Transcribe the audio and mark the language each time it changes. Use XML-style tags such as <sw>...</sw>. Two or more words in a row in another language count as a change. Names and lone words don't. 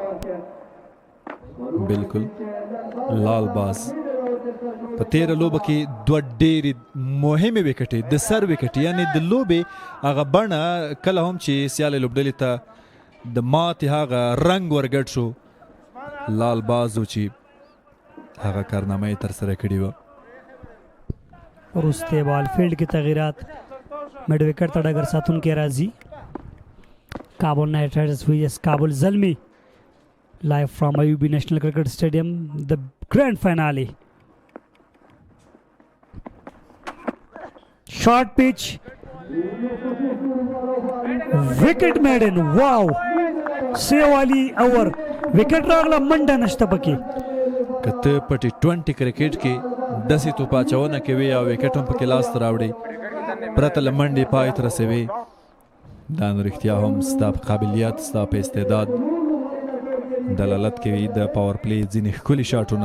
<ps>بالکل لال باز په تیره لوبه کې دوه ډېرې مهمې وکټې د سر وکټې یعنې د لوبې هغه بڼه کله هم چې سیالې لوبډلې ته د ماتې هغه رنګ ورګډ شو لال باز و چې هغه کارنامه یې ترسره کړې وه وروسته بال فیلډ کې تغیرات میډ وکټ ته ډګر ساتونکی راځي</ps> <en>Kabul Night Riders vs Kabul Zalmi live from Ayubi National Cricket Stadium, the grand finale. Short pitch, wicket maiden, wow! Save Ali over, wicket</en> <ps>راغله منډه نشته پکې که ته په T20 کرکټ کې داسې توپ اچونه کوي او وکټ هم پکې لاس ته راوړې پرته له منډې پای ته رسوي دا نو رښتیا هم ستا په قابلیت ستا په استعداد دلالت کوي د</ps> <en>power play</en> <ps>ځینې ښکلي شاټونه</ps>